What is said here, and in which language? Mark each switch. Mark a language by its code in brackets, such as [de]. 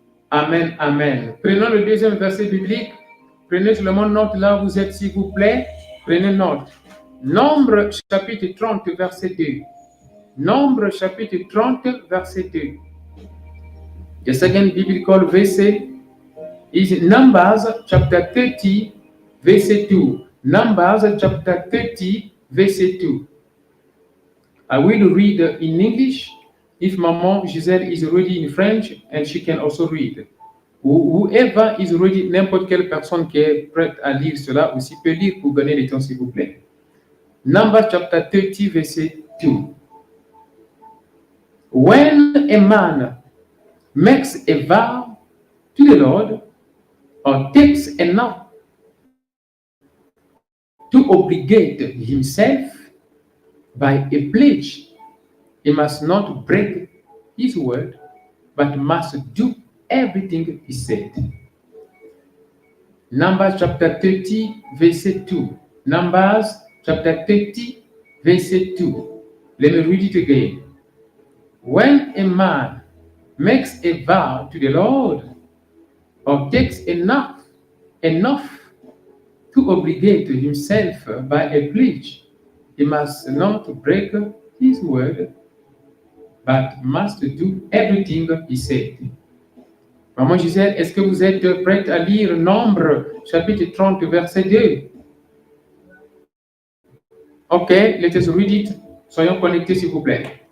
[fr] Amen, amen. Prenons le deuxième verset biblique. Prenez seulement note là où vous êtes, s'il vous plaît. Prenez note. Nombre chapitre 30, verset 2. Nombre chapitre 30, verset 2. [en] The second biblical verse is Numbers chapter 30, verset 2. Numbers chapter 30, verset 2. I will read in English if Maman Gisèle is ready in French and she can also read. Whoever is ready, [fr] n'importe quelle personne qui est prête à lire cela aussi peut lire pour gagner le temps, s'il vous plaît. [en] Numbers chapter 30, verset 2. When a man makes a vow to the Lord or takes an oath to obligate himself by a pledge, he must not break his word, but must do everything he said. Numbers chapter 30, verset 2. Numbers chapter 30, verset 2. Let me read it again. When a man makes a vow to the Lord or takes enough to obligate himself by a pledge, he must not break his word, but must do everything he said. [fr] Maman Gisèle, est-ce que vous êtes prête à lire Nombre, chapitre 30, verset 2? [en] Ok, let us read it. [fr] Soyons connectés, s'il vous plaît.